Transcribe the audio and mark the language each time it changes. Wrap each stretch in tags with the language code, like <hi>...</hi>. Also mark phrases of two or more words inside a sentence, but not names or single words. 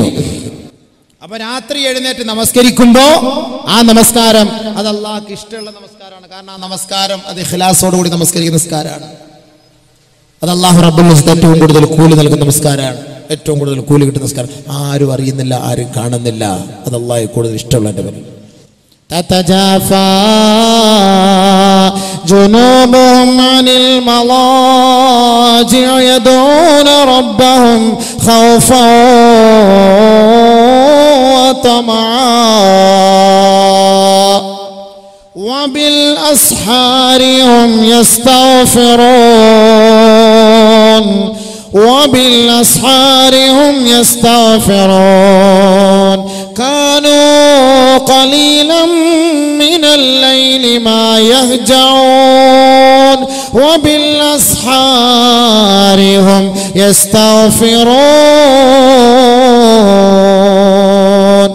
<ml>അപ്പൊ രാത്രി എഴുന്നേറ്റ് നമസ്കരിക്കുമ്പോ ആ നമസ്കാരം അത് അള്ളാഹ്ക്ക് ഇഷ്ടമുള്ള നമസ്കാരമാണ്. കാരണം ആ നമസ്കാരം അത് ഇഖ്ലാസോടുകൂടി നമസ്കരിക്കുന്ന നമസ്കാരമാണ്. അത് അല്ലാഹു റബ്ബുൽ ഇസ്സത്ത് ഏറ്റവും കൂടുതൽ കൂലി നൽകുന്ന നമസ്കാരമാണ്, ഏറ്റവും കൂടുതൽ കൂലി കിട്ടുന്ന നമസ്കാരം. ആരും അറിയുന്നില്ല, ആരും കാണുന്നില്ല, അത് അള്ളാഹ് കൂടുതൽ ഇഷ്ടമുള്ള എൻ്റെ പേര്.</ml> <ar>تتجافى جنوبهم عن المضاجع يدعون ربهم خوفا وطمعا وبالأسحار هم يستغفرون وبالأسحار هم يستغفرون كانوا قليلا من الليل ما يهجعون وبالأسحار هم يستغفرون.</ar>